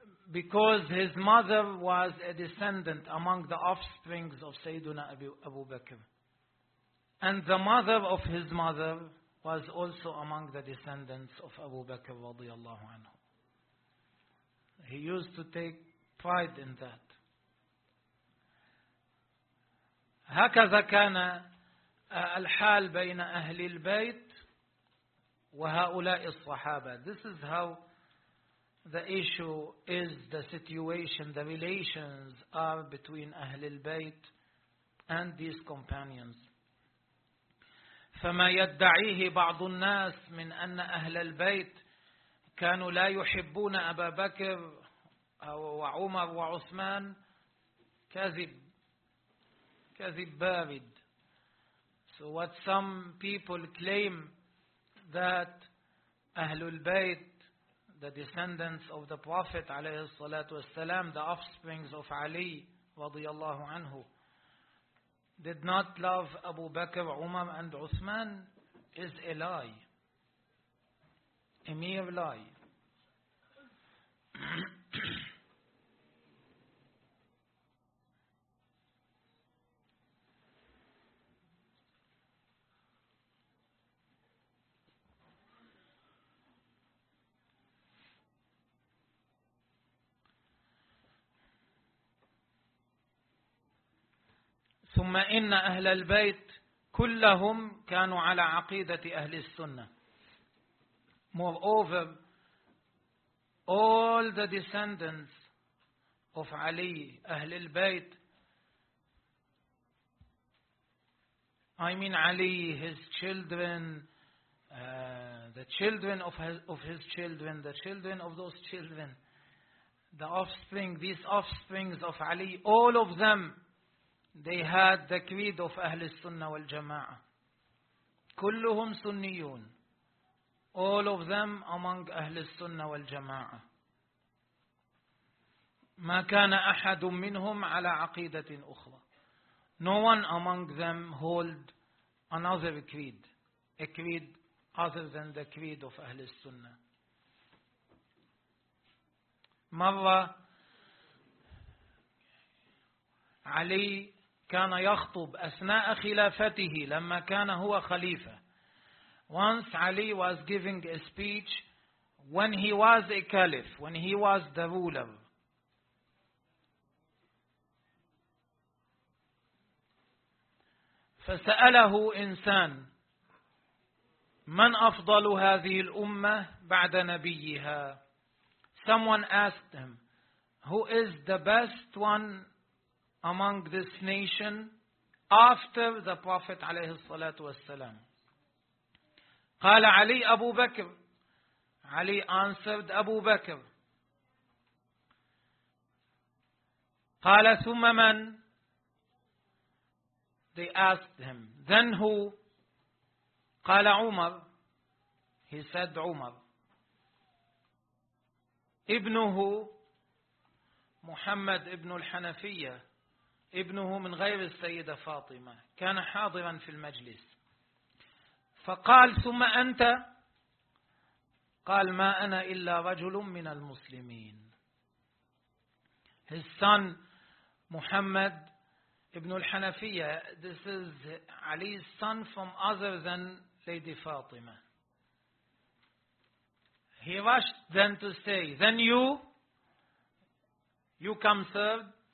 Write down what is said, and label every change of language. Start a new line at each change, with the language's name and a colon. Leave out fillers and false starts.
English: Because his mother was a descendant among the offsprings of Sayyiduna Abu Bakr. And the mother of his mother was also among the descendants of Abu Bakr radiallahu anhu. He used to take pride in that.
Arabic: هكذا كان الحال بين أهل البيت وهؤلاء الصحابة.
English: This is how the issue is, the situation, the relations are between Ahlul Bayt and these companions.
Arabic: فما يدعيه بعض الناس من أن أهل البيت كانوا لا يحبون أبا بكر وعمر وعثمان كذب بارد.
English: So what some people claim that Ahlul Bayt, the descendants of the Prophet
Arabic: عليه الصلاة والسلام,
English: the offsprings of Ali
Arabic: رضي الله عنه,
English: did not love Abu Bakr, Umar and Uthman, is a lie. A mere lie.
Arabic: ثم إن أهل البيت كلهم كانوا على عقيدة أهل السنة.
English: Moreover, all the descendants of Ali, أهل البيت, I mean Ali, his children, the children of his children, the children of those children, the offspring, these offsprings of Ali, all of them, they had the creed of Ahl al-Sunnah wal-Jama'ah.
Arabic: كلهم سنيون.
English: All of them among Ahl al-Sunnah wal-Jama'ah.
Arabic: ما كان أحد منهم على عقيدة أخرى.
English: No one among them hold another creed. A creed other than the creed of Ahl al-Sunnah.
Arabic: مرة علي كان يخطب أثناء خلافته لما كان هو خليفة.
English: Once Ali was giving a speech when he was a caliph, when he was the ruler.
Arabic: فسأله إنسان من أفضل هذه الأمة بعد نبيها.
English: Someone asked him who is the best one among this nation after the Prophet
Arabic: عليه الصلاة والسلام. قال علي أبو بكر.
English: علي answered أبو بكر.
Arabic: قال ثم من؟
English: They asked him. Then who?
Arabic: قال عمر.
English: He said عمر.
Arabic: ابنه محمد ابن الحنفية. ابنه من غير السيدة فاطمة. كان حاضرا في المجلس. فقال ثم أنت؟ قال ما أنا إلا رجل من المسلمين.
English: His son Muhammad ibn al-Hanafiyya, this is Ali's son from other than Lady Fatima. He rushed then to say, then you come third?